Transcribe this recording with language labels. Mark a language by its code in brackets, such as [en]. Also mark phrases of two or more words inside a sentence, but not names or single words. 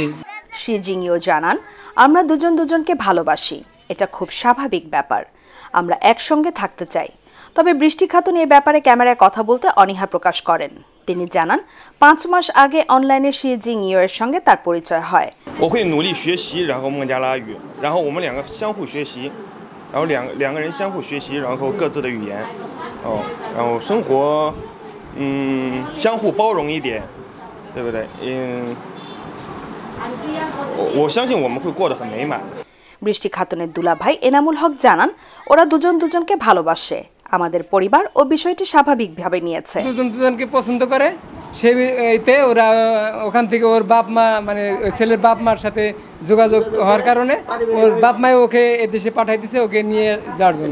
[bn] শি জিং ইও জানান, আমরা দুজন দুজনকে ভালোবাসি, এটা খুব স্বাভাবিক ব্যাপার। আমরা একসঙ্গে থাকতে চাই। তবে বৃষ্টি খাতুন এই ব্যাপারে ক্যামেরায় কথা বলতে অনীহা প্রকাশ করেন। তিনি জানান, 5 মাস আগে অনলাইনে শি জিং ইও এর সঙ্গে তার পরিচয় হয়। [zh] 我会努力学习，然后孟加拉语，然后我们两个相互学习，然后两个人相互学习，然后各自的语言，然后生活，相互包容一点，对不对？我相信我们会过得很美满的。 [bn] বৃষ্টি খাতুনের দুলাভাই এনামুল হক জানান, ওরা দুজন দুজনকে ভালোবাসে। আমাদের পরিবার ও বিষয়টি স্বাভাবিকভাবে নিয়েছে। দুজন দুজনকে পছন্দ করে, সেইতে ওরা ওখান থেকে ওর বাপ মা মানে ছেলের বাপ মার সাথে যোগাযোগ হওয়ার কারণে ওর বাপ মাই ওকে এদেশে পাঠাই দিছে ওকে নিয়ে যাওয়ার জন্য।